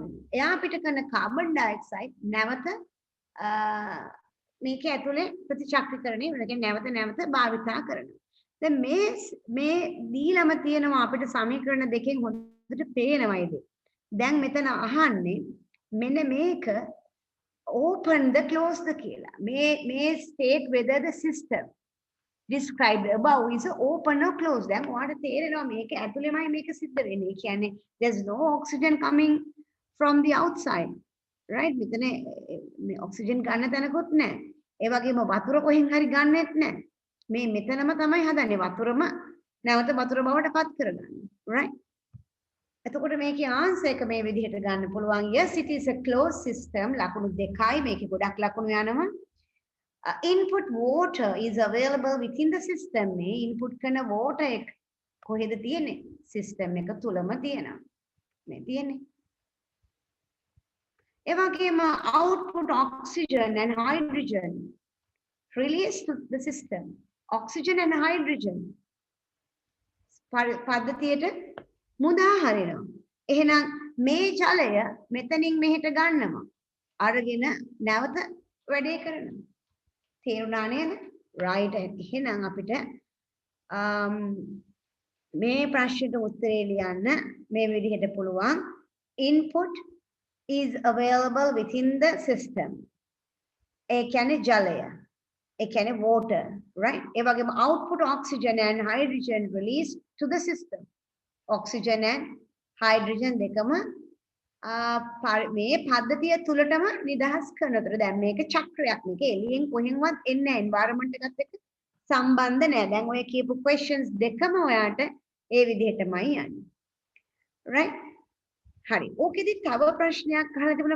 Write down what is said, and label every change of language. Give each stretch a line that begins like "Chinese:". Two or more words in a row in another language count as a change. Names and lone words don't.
Sinhala: එයා පිට කරන කාබන් ඩයොක්සයිඩ් නැවත මේක ඇතුලේ ප්‍රතිචක්‍රීකරණය වෙනවා. නැවත භාවිතා කරනවා. දැන් මේ දීලම තියෙනවා අපිට සමීකරණ දෙකෙන් හොඳට පේනවා ඉතින්. දැන් මෙතන අහන්නේ මෙන්න මේක
English: open the close the
Sinhala: කියලා.
English: මේ state whether the system described above is open or closed.
Sinhala: දැන් ඔයාලට තේරෙනවා මේක ඇතුළේමයි මේක සිද්ධ වෙන්නේ.
English: කියන්නේ there's no oxygen coming from the outside. right?
Sinhala: මෙතන මේ oxygen ගන්න තැනකුත් නැහැ. ඒ වගේම වතුර කොහෙන් හරි ගන්නෙත් නැහැ. මේ මෙතනම තමයි හදන්නේ. වතුරම නැවත වතුර බවට පත් කරගන්න. right? එතකොට මේකේ ආන්සර් එක මේ විදිහට ගන්න පුළුවන්.
English: yes it is a closed system.
Sinhala: ලකුණු දෙකයි. මේකේ ගොඩක් ලකුණු යනවා.
English: Input water is available within the system.
Sinhala: මේ input කරන water එක කොහෙද තියෙන්නේ? system එක තුලම තියෙනවා. මේ තියෙන්නේ. ඒ වගේම
English: output oxygen and hydrogen released to the system. Oxygen and hydrogen
Sinhala: පද්ධතියට මුදා හරිනවා. එහෙනම් මේ ජලය මෙතනින් මෙහෙට ගන්නවා. අරගෙන නැවත වැඩේ කරනවා. තේරුණා නේද? right. එහෙනම් අපිට මේ ප්‍රශ්නෙට උත්තරේ ලියන්න මේ විදිහට පුළුවන්.
English: input is available within the system.
Sinhala: ඒ කියන්නේ ජලය. ඒ කියන්නේ water. right? ඒ වගේම
English: output oxygen and hydrogen released to the system. oxygen and hydrogen
Sinhala: දෙකම මේ පද්ධතිය තුලටම නිදහස් කරනතර දැන් මේක චක්‍රයක්. මේක එළියෙන් කොහෙන්වත් එන්නේ නැහැ. environment එකත් එක්ක සම්බන්ධ නැහැ. දැන් ඔය කියපු questions දෙකම ඔයාට ඒ විදිහටමයි යන්නේ. right? හරි. ඕකෙදි තව ප්‍රශ්නයක් අහලා තිබුණා.